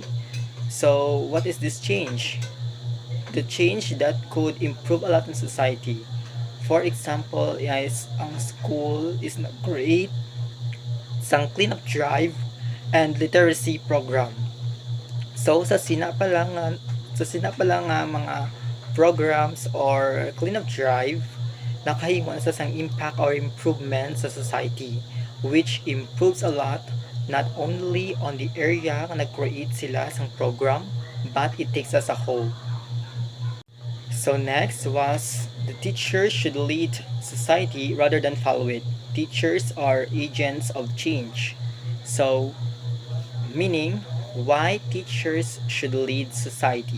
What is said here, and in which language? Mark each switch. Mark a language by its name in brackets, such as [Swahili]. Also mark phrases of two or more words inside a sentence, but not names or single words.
[English] So what is this change? The change that could improve a lot in society. For example, is ang school is create sang cleanup drive and literacy program. [Hiligaynon] So sa sina pa lang nga mga [English] programs or cleanup drive [Hiligaynon] nakahimo sa sang [English] impact or improvement [Hiligaynon] sa society [English] which improves a lot not only on the area [Hiligaynon] nga nag-create sila sang [English] program but it takes as a whole. So next was the teachers should lead society rather than follow it. Teachers are agents of change. So meaning why teachers should lead society.